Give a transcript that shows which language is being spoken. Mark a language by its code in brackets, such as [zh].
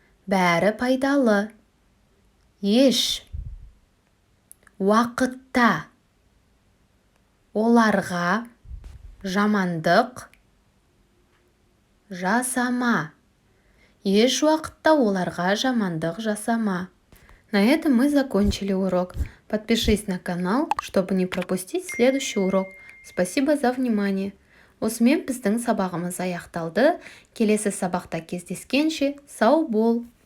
[kk] Бәрі пайдалы. Еш уақытта оларға жамандық жасама. Еш уақытта оларға жамандық жасама. [ru] На этом мы закончили урок. Подпишись на канал, чтобы не пропустить следующий урок. Спасибо за внимание. [kk] Осымен біздің сабағымыз аяқталды. Келесі сабақта кездескенше сау бол.